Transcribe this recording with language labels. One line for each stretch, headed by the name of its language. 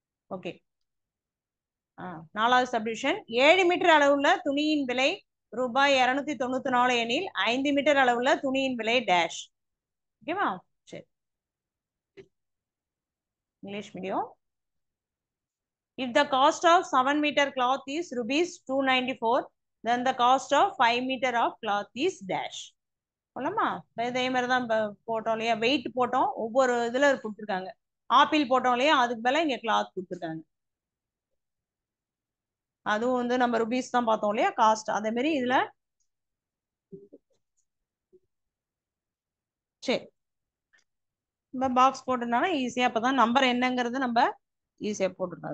Tamil: Okay, நாலாவது subdivision, 7 metre அளவுள்ள துணியின் விலை ரூபாய் 294 எனில் 5 மீட்டர் அளவுள்ள துணியின் விலை டேஷ். ஓகேவா? சரி,
English: English medium. If the cost of 7-meter cloth is rupees 294, then the cost of 5 meter of cloth is dash.
Tamil: போலாமா? இதே மாதிரி தான் போட்டோம் இல்லையா, வெயிட் போட்டோம், ஒவ்வொரு இதுல கொடுத்துருக்காங்க. ஆப்பிள் போட்டோம் இல்லையா, அதுக்கு மேல இங்க கிளாத் கொடுத்துருக்காங்க. அதுவும் வந்து நம்ம ருபீஸ் தான் பார்த்தோம் இல்லையா காஸ்ட். அதே மாதிரி இதுல சரி நம்ம பாக்ஸ் போட்டதுனால ஈஸியா அப்பதான் நம்பர் என்னங்கிறது நம்ம ஈஸியா போட்டுருக்கோம்.